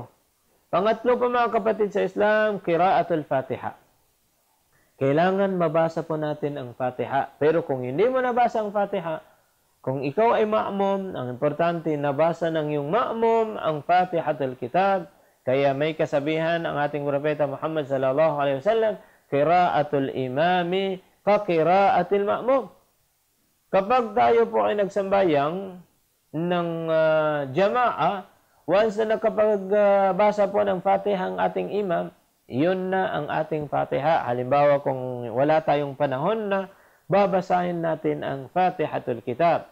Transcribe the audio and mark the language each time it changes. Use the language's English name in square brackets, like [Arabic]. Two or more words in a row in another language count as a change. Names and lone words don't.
[Filipino] Pangatlo pa mga kapatid sa Islam, [Arabic] قراءة الفاتحة. [Filipino] Kailangan mabasa po natin ang Fatiha. Pero kung hindi mo nabasa ang Fatiha, kung ikaw ay ma'mum, ang importante, nabasa ng iyong ma'mum ang Fatihatul Kitab. Kaya may kasabihan ang ating propeta Muhammad [Arabic] صلى الله عليه وسلم, قراءة الإمام كقراءة المأموم. [Filipino] Kapag tayo po ay nagsambayang ng jama'a, once na nakapagbasa po ng Fatiha ang ating imam, yun na ang ating Fatiha. Halimbawa kung wala tayong panahon na babasahin natin ang Fatihatul Kitab.